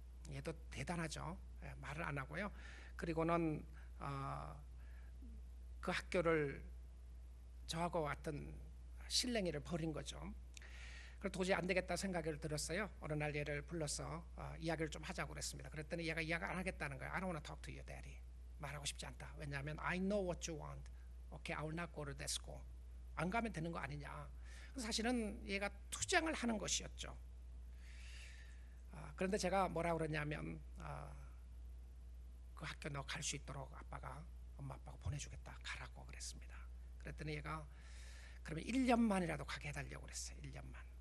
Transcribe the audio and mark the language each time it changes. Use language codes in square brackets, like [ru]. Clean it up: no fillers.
[ko] 얘도 대단하죠. 말을 안 하고요. 그리고는 그 학교를 저하고 같은 실랭이를 벌인 거죠. 그래서 도저히 안 되겠다 생각을 들었어요. 어느 날 얘를 불러서 이야기를 좀 하자고 그랬습니다. 그랬더니 얘가 이야기 안 하겠다는 거예요. [en] I don't want to talk to you, daddy. [ko] 말하고 싶지 않다. 왜냐하면 [en] I know what you want. Okay, I will not go to that school. [ko] 안 가면 되는 거 아니냐. 사실은 얘가 투쟁을 하는 것이었죠. 그런데 제가 뭐라 그러냐면 그 학교 너 갈 수 있도록 엄마 아빠가 보내주겠다, 가라고 그랬습니다. 그랬더니 얘가 그러면 1년만이라도 가게 해달라고 그랬어요. 1년만.